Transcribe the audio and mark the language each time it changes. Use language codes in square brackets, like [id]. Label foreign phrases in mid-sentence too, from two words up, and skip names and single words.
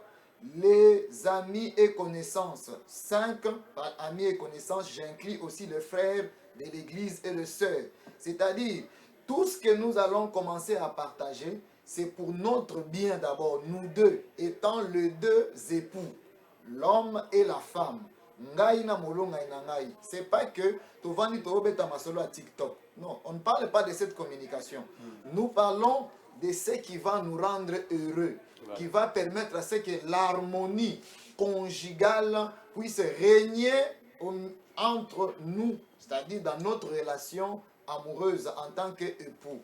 [fr] Les amis et connaissances, 5. Par amis et connaissances, j'inclus aussi les frères de l'église et les sœurs. C'est-à-dire, tout ce que nous allons commencer à partager, c'est pour notre bien d'abord, nous deux, étant les deux époux, l'homme et la femme. [ln] Ngai na molo ngai na ngai. [fr] C'est pas que tu vas ni [ln] tobeta masolo [fr] à TikTok. Non, on ne parle pas de cette communication. Nous parlons de ce qui va nous rendre heureux, qui va permettre à ce que l'harmonie conjugale puisse régner entre nous, c'est-à-dire dans notre relation amoureuse en tant qu'époux.